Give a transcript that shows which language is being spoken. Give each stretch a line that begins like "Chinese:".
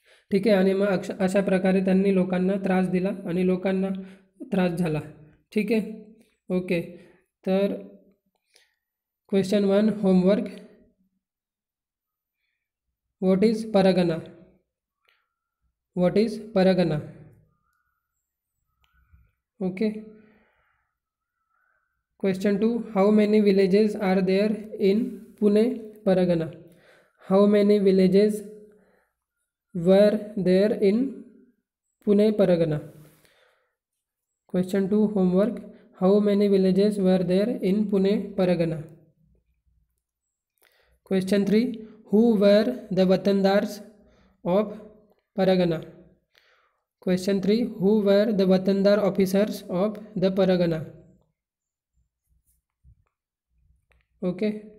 Marathi: ठीक आहे, आणि मग अशा प्रकारे त्यांनी लोकांना त्रास दिला आणि लोकांना त्रास झाला। ठीक आहे,
English: Okay, तर question 1 homework, what is pargana, what is pargana. Okay, question 2, how many villages are there in Pune pargana, how many villages were there in Pune pargana. Question 2 homework, how many villages were there in Pune pargana. Question 3, who were the vatandars of Paragana? Question 3, who were the vatandar officers of the Paragana? Okay.